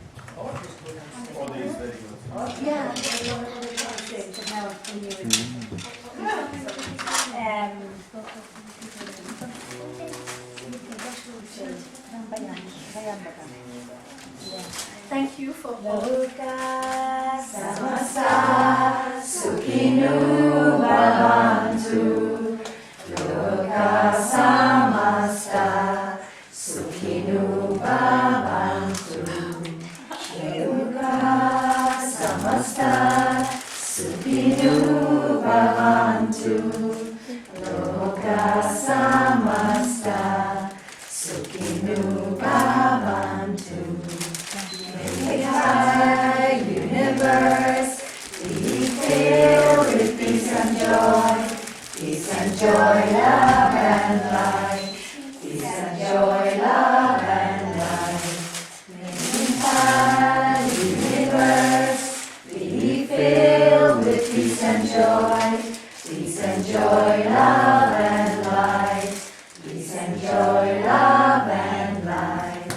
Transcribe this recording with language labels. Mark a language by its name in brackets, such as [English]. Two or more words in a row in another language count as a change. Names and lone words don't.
[English] Yeah. Thank you for [Sanskrit] Loka samasta sukhinu bhavantu. Loka samasta sukhinu bhavantu. Loka samasta sukhinu bhavantu. Loka samasta sukhinu bhavantu. [English] The entire universe be filled with peace and joy, love and light, peace and joy, love and light. The entire universe be filled with peace and joy, love and light, peace and joy, love and light.